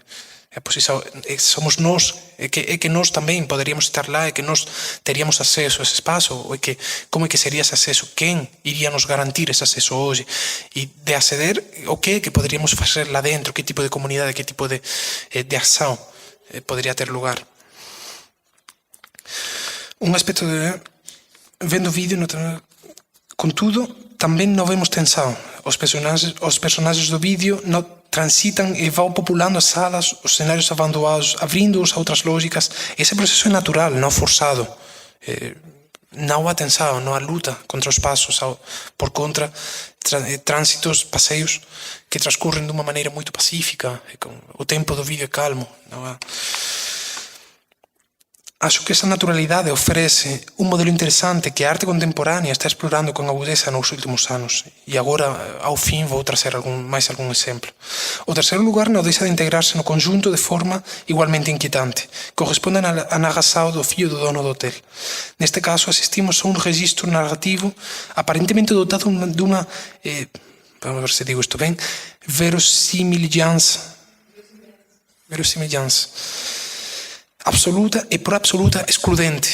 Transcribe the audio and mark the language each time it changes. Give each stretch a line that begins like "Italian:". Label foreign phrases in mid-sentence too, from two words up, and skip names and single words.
Galician: Pois somos nós, é que nós tamén poderíamos estar lá, é que nós teríamos acceso a ese espazo, ou é que como é que sería ese acceso, quen iría nos garantir ese acceso hoxe, e de acceder o que poderíamos facer lá dentro, que tipo de comunidade, que tipo de acción podría ter lugar. Un aspecto de vendo o vídeo, contudo, tamén non vemos tensão. Os personaxes do vídeo non transitan e vão populando as salas, os cenários abandonados, abrindo-os a outras lógicas.
Portuguese: Esse processo é natural, não forçado. Não há tensão, não há luta contra os passos, por contra trânsitos, passeios que transcorrem de uma maneira muito pacífica. O tempo do vídeo é calmo. Não há... Acho que essa naturalidade oferece un modelo interesante que a arte contemporánea está explorando con agudeza nos últimos anos.
Galician: E agora, ao fin, vou trazer máis algún exemplo. O terceiro lugar non deixa de integrarse no conjunto de forma igualmente inquietante. Corresponde a narração do fillo do dono do hotel. Neste caso, asistimos a un registro narrativo aparentemente dotado dunha, vamos ver se digo isto ben, verosimilhança absoluta e por absoluta excludente.